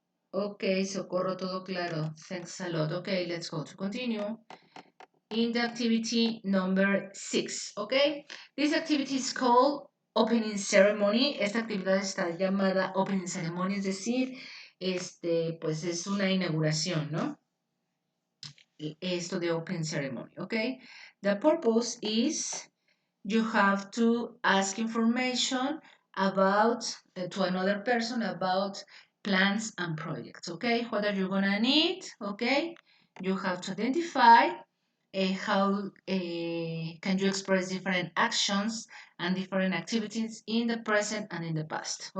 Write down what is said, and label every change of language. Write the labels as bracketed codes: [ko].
[en] Okay, Socorro, [es] todo claro. [en] Thanks a lot. Okay, let's go to continue. In the activity number 6, okay? This activity is called Opening Ceremony. [es] Esta actividad está llamada Opening Ceremony, es decir, pues es una inauguración, ¿no? Esto de Open Ceremony, okay? [en] The purpose is you have to ask information about to another person about plans and projects. Okay, what are you gonna need? Okay, you have to identify how can you express different actions and different activities in the present and in the past.